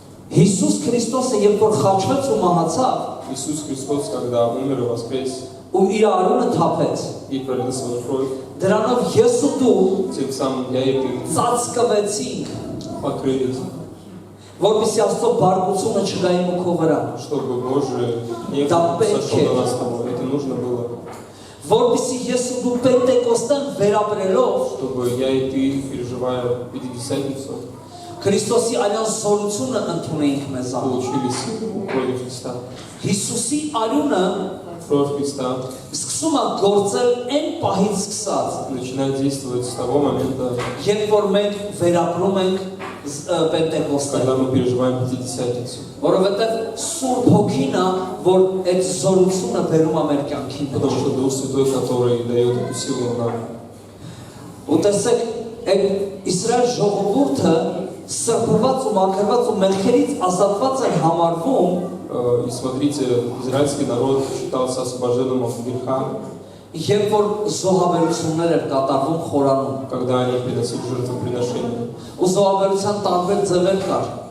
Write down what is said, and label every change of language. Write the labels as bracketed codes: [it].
[hy] Հիսուս Քրիստոսը երբ որ խաչվեց ու մահացավ, [ru] Иисус Христос, когда умер и воскрес [hy] ու իր արյունը թափեց, [ru] и пролил свою кровь, [hy] դրանով ես ու դու [ru] тем самым я и ты [hy] ծածկվեցինք, [ru] покрылись, [hy] որպեսզի Աստծո բարգությունը չգա իմ ու քո վրա, [ru] чтобы Божий гнев Да, сошел пече. на нас с тобой. Это нужно было, [hy] որպեսզի ես ու դու Պենտեկոստեն վերապրելով [ru] чтобы я и ты, переживая Пятидесятницу, [hy] Քրիստոսի այլան զորությունը ընդունեինք մեզան։ [ru] получили силу крови Христа. [hy] Հիսուսի արյունը [ru] Кровь Христа [hy] սկսում է գործել այն պահից սկսած, [ru] начинает действовать с того момента, [hy] երբ որ մենք վերապրում ենք Պենտեկոստեն, [ru] когда мы переживаем Пятидесятницу. [hy] որովհետև Սուրբ Հոգին է, որ այդ զորությունը բերում է մեր կյանքին։ [ru] Потому что Дух Святой, который дает эту силу нам. [hy] Ու տեսեք, այդ Իսրայել ժողովուրդը սրբված ու մաքրված ու մեղքերից ազատված էր համարվում, [ru] И смотрите, израильский народ считался освобожденным от греха, [hy] երբ որ զոհաբերություններ էր կատարվում խորանում։ [ru] когда они приносили жертвоприношения. [hy] Ու զոհաբերության տարբեր ձևեր կար։